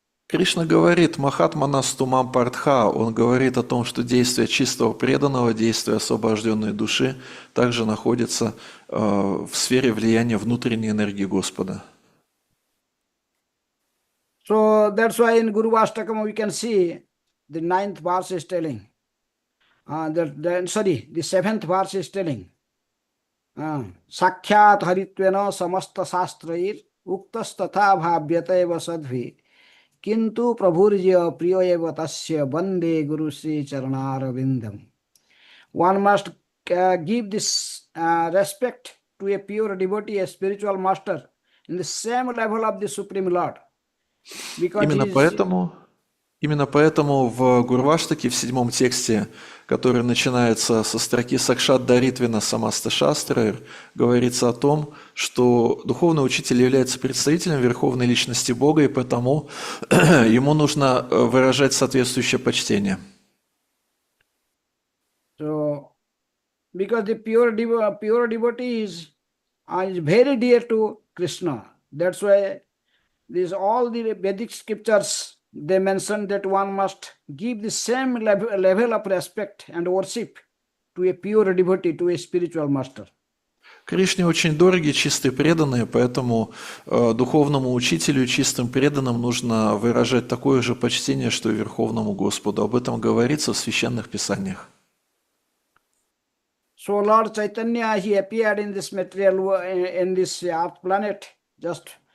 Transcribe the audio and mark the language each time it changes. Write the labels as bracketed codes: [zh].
[ru] Кришна говорит [sa] «Махатманастумам партха», [ru] он говорит о том, что действие чистого преданного, действие освобожденной души также находится в сфере влияния внутренней энергии Господа. [en] So that's why in Guru Vastakam we can see the 9th verse is telling, the 7th verse is telling, [sa] Sakhyat haritvena samasta sastrair uktastatha bhavyate vasadvi kintu prabhurjya priyoeva tasya bande guru sri charanarvindam. [en] One must give this respect to a pure devotee, a spiritual master, in the same level of the Supreme Lord. [ru] Именно поэтому в Гурваштаке, в 7 тексте, который начинается со строки [sa] «Сакшат Даритвина Самаста Шастрайр», [ru] говорится о том, что духовный учитель является представителем Верховной Личности Бога, и потому ему нужно выражать соответствующее почтение. [en] So, because the pure devotee is very dear to Krishna, that's why all the Vedic scriptures, they mention that one must give the same level of respect and worship to a pure devotee, to a spiritual master. [ru] Кришне очень дороги чистые преданные, поэтому духовному учителю и чистым преданным нужно выражать такое же почтение, что и Верховному Господу. Об этом говорится в священных писаниях. [en] So Lord Chaitanya, he appeared in this material, in this earth planet just